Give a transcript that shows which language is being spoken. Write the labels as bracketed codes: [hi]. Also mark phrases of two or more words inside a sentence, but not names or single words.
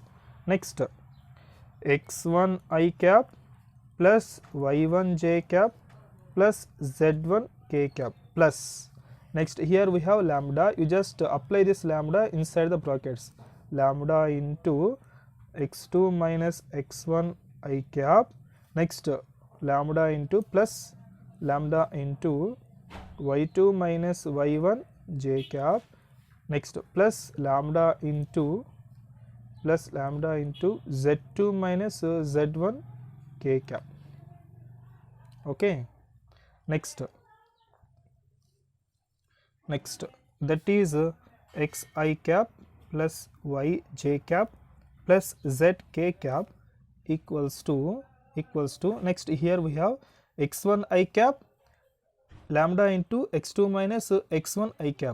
[en] Next, x1 I cap plus y1 j cap plus z1 k cap plus Next here we have lambda. You just apply this lambda inside the brackets. Lambda into x2 minus x1 I cap. Next lambda into plus lambda into y2 minus y1 j cap. Next plus lambda into z2 minus z1 k cap. Okay. Next that is x I cap plus y j cap plus z k cap equals to next here we have x1 I cap lambda into x2 minus x1 I cap.